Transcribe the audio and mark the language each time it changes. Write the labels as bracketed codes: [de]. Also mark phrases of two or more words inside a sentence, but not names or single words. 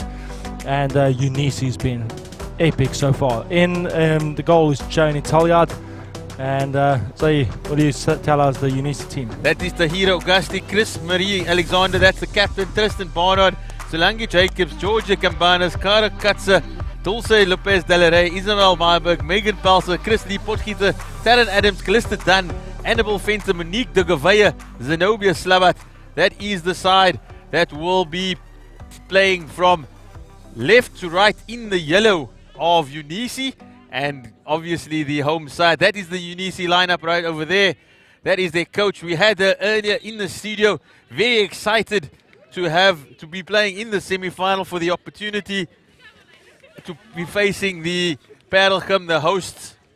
[en] And Eunice has been epic so far. In the goal is Joan Italiad. And so what do you tell us, the Eunice team? That is Tahira Augusti, Chris Marie Alexander, that's the captain, Tristan Barnard, Solange Jacobs, Georgia Cambanas, Kara Katze, Dulce Lopez Delaray, Isabel Myberg, Megan Pelser, Chris Lee Potgieter, Taryn Adams, Calista Dunn, Annabelle Fenter, Monique de Gavaya, Zenobia Slabat. That is the side that will be playing from left to right in the yellow of Eunice, and obviously the home side. That is the Eunice lineup right over there. That is their coach. We had her earlier in the studio, very excited to be playing in the semi-final, for the opportunity to be facing the Paarl Gim, the hosts.